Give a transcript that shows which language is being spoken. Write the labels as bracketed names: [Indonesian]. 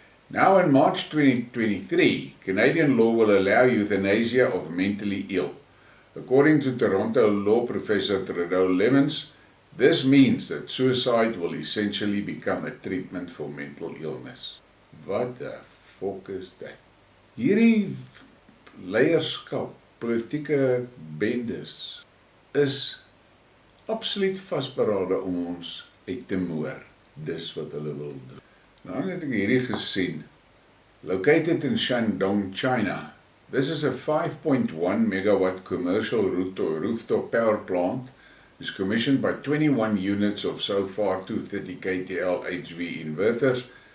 [English] Now in March 2023, Canadian law will allow euthanasia of mentally ill. According to Toronto law professor Troeteldiere, this means that suicide will essentially become a treatment for mental illness. What the fuck is that? [Afrikaans] Hierdie leierskap, politieke bendes, is absoluut vasberade om ons uit te moer. Dis wat hulle wil doen. Nou het ek hierdie gesien. [English] Located in Shandong, China. This is a 5.1 megawatt commercial rooftop power plant. It's commissioned by 21 units of so far 230 kTL HV inverters